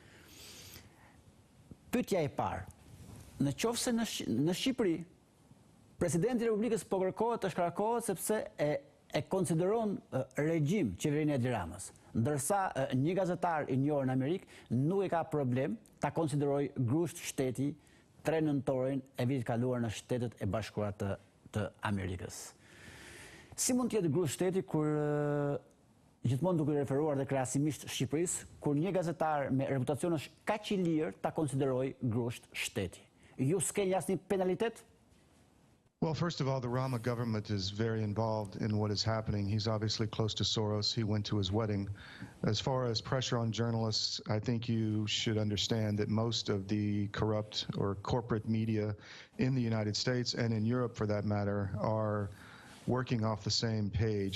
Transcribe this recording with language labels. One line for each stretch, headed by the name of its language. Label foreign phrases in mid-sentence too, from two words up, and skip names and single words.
Albanian: Pyetja e parë, në qoftë se në Shqipëri presidenti i Republikës po kërkohet të shkarkohet sepse e konsideron regjim qeverinë e Edi Ramës, ndërsa një gazetar i njohur në Amerikë nuk e ka problem ta konsideroj grusht shteti 3 nëntorin e vitit kaluar në Shtetet e Bashkuara të Amerikës. Si mund të jetë grusht shteti kur gjithmonë duke referuar dhe krahasimisht Shqipërisë, kur një gazetar me reputacion është kaq i lirë ta konsideroj grusht shteti? Ju s'keni asnjë penalitet?
English: Well, first of all, the Rama government is very involved in what is happening. He's obviously close to Soros. He went to his wedding. As far as pressure on journalists, I think you should understand that most of the corrupt or corporate media in the United States and in Europe, for that matter, are working off the same page.